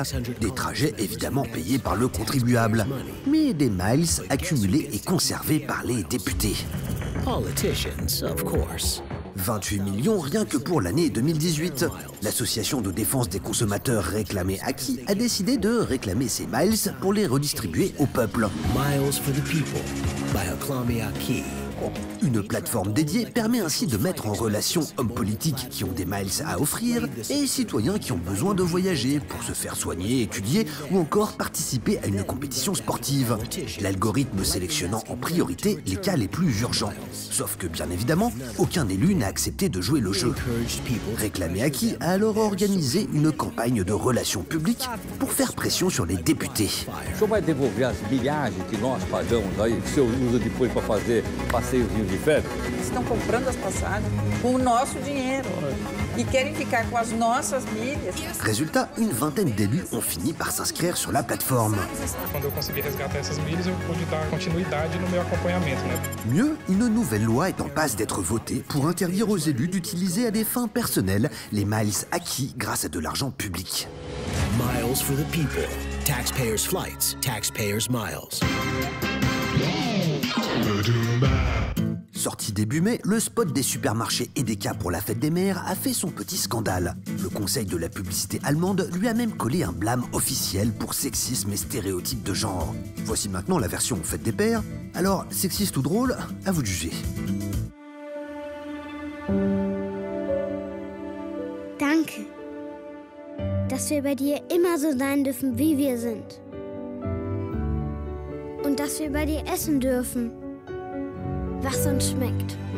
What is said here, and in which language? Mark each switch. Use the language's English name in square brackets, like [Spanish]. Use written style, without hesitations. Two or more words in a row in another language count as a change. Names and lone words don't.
[French] Des trajets évidemment payés par le contribuable. Mais des miles accumulés et conservés par les députés. 28 millions rien que pour l'année 2018. L'association de défense des consommateurs Réclamer Acquis a décidé de réclamer ces miles pour les redistribuer au peuple. [English] Miles for the people by Réclamer Acquis. [French] Une plateforme dédiée permet ainsi de mettre en relation hommes politiques qui ont des miles à offrir et citoyens qui ont besoin de voyager pour se faire soigner, étudier ou encore participer à une compétition sportive. L'algorithme sélectionnant en priorité les cas les plus urgents. Sauf que bien évidemment, aucun élu n'a accepté de jouer le jeu. Réclamer Acquis a alors organisé une campagne de relations publiques pour faire pression sur les députés. [Portuguese] O senhor vai devolver as milhares que nós pagamos aí, que o senhor usa depois para fazer passeios de férias? Estão comprando as passagens com o nosso dinheiro e querem ficar com as nossas milhas. [French] Résultat, une vingtaine d'élus ont fini par s'inscrire sur la plateforme. [Portuguese] Quando eu consegui resgatar essas milhas, eu pude dar continuidade no meu acompanhamento, né? [French] Mieux, une nouvelle loi est en passe d'être votée pour interdire aux élus d'utiliser à des fins personnelles les miles acquis grâce à de l'argent public. [English] Miles for the people. Taxpayers' flights. Taxpayers' miles. [French] Sorti début mai, le spot des supermarchés Edeka pour la fête des mères a fait son petit scandale. Le conseil de la publicité allemande lui a même collé un blâme officiel pour sexisme et stéréotypes de genre. Voici maintenant la version fête des pères. Alors, sexiste ou drôle, à vous de juger. [German] Danke, dass wir bei dir immer so sein dürfen, wie wir sind. Und dass wir bei dir essen dürfen, was uns schmeckt.